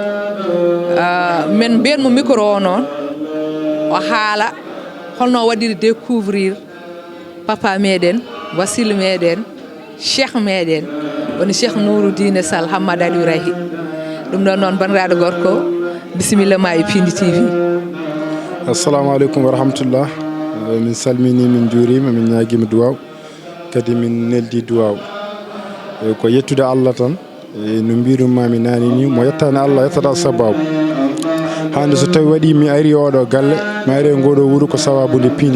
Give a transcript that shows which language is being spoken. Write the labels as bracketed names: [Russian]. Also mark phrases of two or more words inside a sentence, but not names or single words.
[Fula] men mbiyanmo micro o noon o haala holno waɗiri découvrir papa meɗen wasila meɗen cheikh meɗen woni Cheikh Nouruddin Sall Hammadou Aliou Rahi ɗum ɗon noon bandiraɗo gorko bisimilla ma e Pindi TV. [Arabic] السلام عليكم ورحمة الله. [Fula] Min salmini min juurima min ñaguima duwaw kadi min neldi duwaw ko yettude Allah tan no mbirumami nani ni mo yettani Allah yettata sababu hande so tawi waɗi mi ari oɗo galle mi ari ngoɗo wuuro ko sababude Pindi